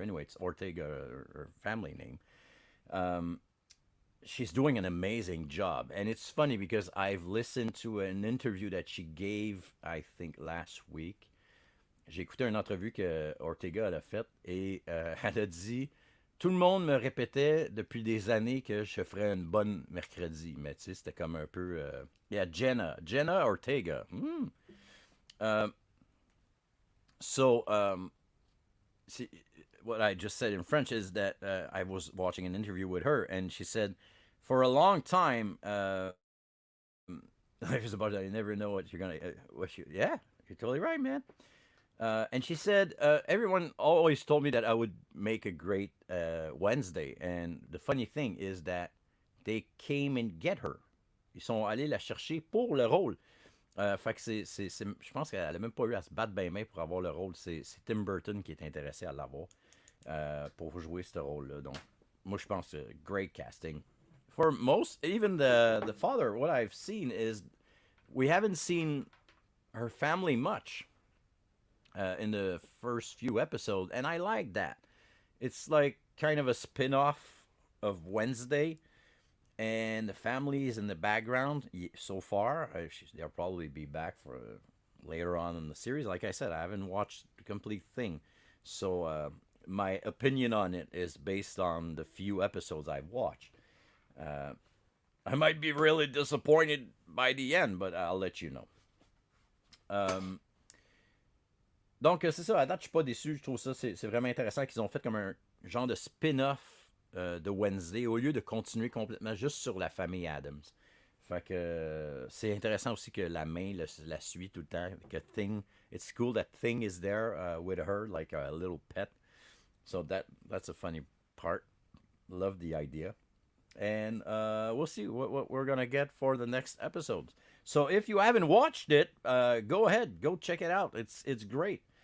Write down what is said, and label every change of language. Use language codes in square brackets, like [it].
[en] Anyway, it's Ortega, her family name. She's doing an amazing job. And it's funny because I've listened to an interview that she gave, I think, last week. [fr] J'ai écouté une entrevue que Ortega a faite et elle a dit tout le monde me répétait depuis des années que je ferais une bonne mercredi. Mais tu sais, c'était comme un peu. [en] Yeah, Jenna Ortega. So, what I just said in French is that I was watching an interview with her, and she said, for a long time, life is about that. You never know what you're gonna. Yeah, you're totally right, man. And she said, everyone always told me that I would make a great Wednesday. And the funny thing is that they came and get her. [fr] Ils sont allés la chercher pour le rôle. Fait que je pense qu'elle a même pas eu à se battre bien main pour avoir le rôle. C'est Tim Burton qui est intéressé à l'avoir pour jouer ce rôle-là. Donc, moi, je pense que [en] great casting. For most, even the father, what I've seen is we haven't seen her family much in the first few episodes, and I like that. It's like kind of a spin-off of Wednesday, and the family is in the background so far. They'll probably be back for later on in the series. Like I said, I haven't watched the complete thing, so my opinion on it is based on the few episodes I've watched. I might be really disappointed by the end, but I'll let you know. [fr] Donc, c'est ça, à date, je suis pas déçu. Je trouve ça, c'est vraiment intéressant qu'ils ont fait comme un genre de spin-off de Wednesday au lieu de continuer complètement juste sur la famille Adams. Fait que c'est intéressant aussi que la main la suit tout le temps. [en] Que Thing, it's cool that Thing is there with her, like a little pet. So that's a funny part. Love the idea. And we'll see what we're gonna get for the next episodes. So if you haven't watched it, go ahead, go check it out. It's great.